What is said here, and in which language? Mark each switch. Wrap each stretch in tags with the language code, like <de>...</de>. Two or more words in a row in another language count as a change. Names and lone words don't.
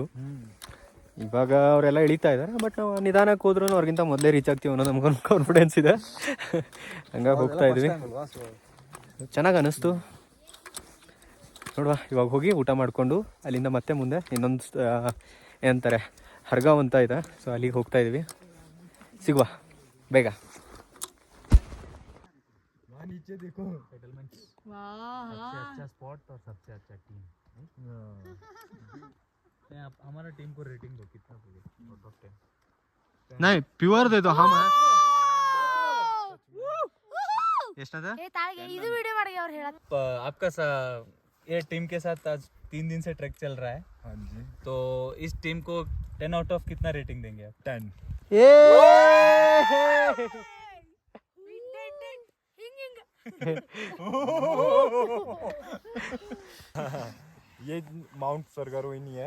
<kn>ಇವಾಗ ಅವರೆಲ್ಲ ಇಳಿತಾ ಇದ್ದಾರೆ, ಬಟ್ ನಾವು ನಿಧಾನಕ್ಕೆ ಹೋದ್ರೂ ಅವ್ರಿಗಿಂತ ಮೊದಲೇ ರೀಚ್ ಆಗ್ತೀವಿ ಅನ್ನೋ ನಮ್ಗೊಂದು ಕಾನ್ಫಿಡೆನ್ಸ್ ಇದೆ. ಹಂಗಾಗಿ ಹೋಗ್ತಾ ಇದ್ವಿ. ಚೆನ್ನಾಗಿ ಅನ್ನಿಸ್ತು. ನೋಡುವ ಇವಾಗ ಹೋಗಿ ಊಟ ಮಾಡಿಕೊಂಡು ಅಲ್ಲಿಂದ ಮತ್ತೆ ಮುಂದೆ ಇನ್ನೊಂದು ಏನಂತಾರೆ ಹರ್ಗಾವ್ ಅಂತ ಇದೆ. ಸೊ ಅಲ್ಲಿಗೆ ಹೋಗ್ತಾ ಇದ್ವಿ. ಸಿಗುವ ಬೇಗ.</kn> <hi>नीचे देखो सबसे अच्छा स्पॉट और सबसे अच्छा टीम. आप हमारा टीम को रेटिंग दो कितना दोगे</hi> <en>out of</en> <hi>10? नहीं प्योर दे दो हम ಎಷ್ಟದ</hi> <kn>ಇದು ವಿಡಿಯೋ ಮಾಡಿ ಅವ್ರು ಹೇಳತ್.</kn> <hi>आपका ये टीम के साथ आज 3 दिन से ट्रैक चल रहा है. हाँ जी. तो इस टीम को 10</hi> <en>out of</en> <hi>कितना रेटिंग देंगे आप? 10. ये माउंट सरगारोइनी है.</hi>